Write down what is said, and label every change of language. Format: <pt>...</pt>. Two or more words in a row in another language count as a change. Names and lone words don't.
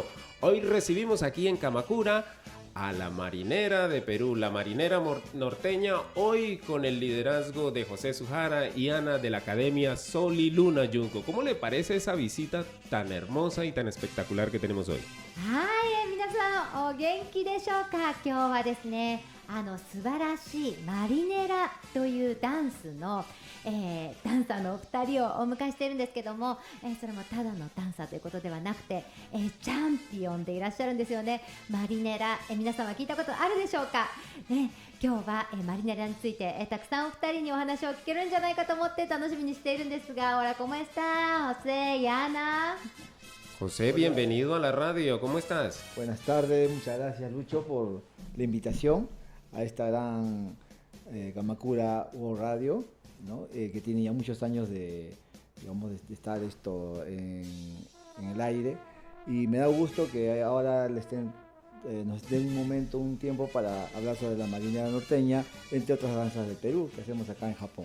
<es>Hoy recibimos aquí en Kamakura a la marinera de Perú, la marinera norteña, hoy con el liderazgo de José Suhara y Ana de la Academia Sol y Luna Junko. ¿Cómo le parece esa visita tan hermosa y tan espectacular que tenemos hoy?</es> <ja>はい、皆さんお元気でしょうか。今日はですね、素晴らしいマリネラというダンスの、ダンサーのお二人をお迎えしているんですけども、それもただのダンサーということではなくて、チャンピオンでいらっしゃるんですよね。マリネラ、皆さんは聞いたことあるでしょうか、ね、今日は、マリネラについて、たくさんお二人にお話を聞けるんじゃないかと思って楽しみにしているんですが、</ja> <es>Hola, ¿cómo está? José y Ana. José, bienvenido a la radio, ¿cómo estás? Buenas tardes, muchas gracias Lucho por la invitación a esta gran Kamakura World Radio, ¿no? Que tiene ya muchos años de estar esto en el aire, y me da gusto que ahora nos den un tiempo para hablar sobre la marinera norteña, entre otras danzas de Perú que hacemos acá en Japón.</es>